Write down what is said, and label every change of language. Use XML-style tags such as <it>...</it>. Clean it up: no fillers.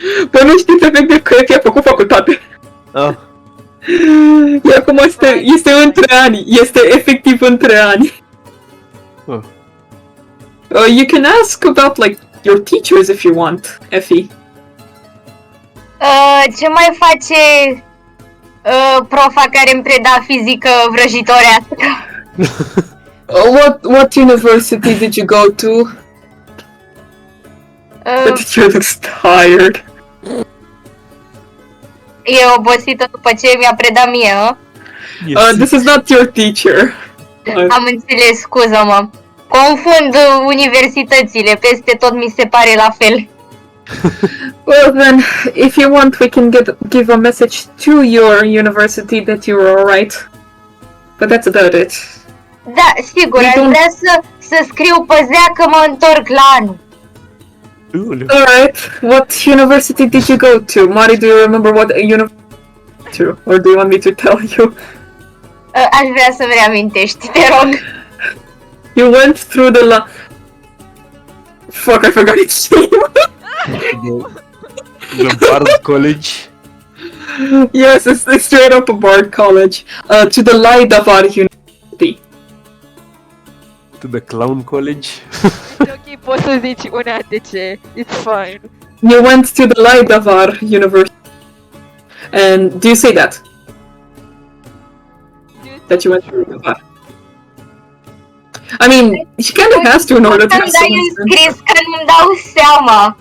<ro>bă, nu știți efectiv că Effie a făcut facultate. Ah. E acum este între ani, este efectiv între ani. Oh.</ro> <en>You can ask about, like, your teachers if you want, Effie.</en> <ro>Ce mai face profa care îmi preda fizică vrăjitorească?</ro> <en>What university did you go to? The teacher looks tired.</en> <ro>E obosită după ce mi-a predat mie,</ro> <en>This is not your teacher.</en> <ro>Am înțeles, scuză-mă. Confund universitățile, peste tot mi se pare la fel.</ro> <en>Well then, if you want, we can give a message to your university that you're alright. But that's about it.</en> <ro>Da, sigur, aș vrea să scriu pe zea că mă întorc la anul.</ro> <en>Alright, what university did you go to? Mari, do you remember what university to? Or do you want me to tell you?</en> <ro>Aș vrea să-mi reamintești, te rog.</ro> <en>You went through Fuck, I forgot its name. The Bard College. Yes, it's straight up a Bard College. To the Laidavar University. To the Clown College.</en> <ro>E ok, poți să zici una de ce.</ro> <en>It's fine. You went to the Laidavar University. And do you say that? That you went to Laidavar? I mean, she kind of has to in order to have</en> <ro>Să-mi dai</ro> <en>someone.</en> <ro>înscris, că nu-mi dau seama.</ro>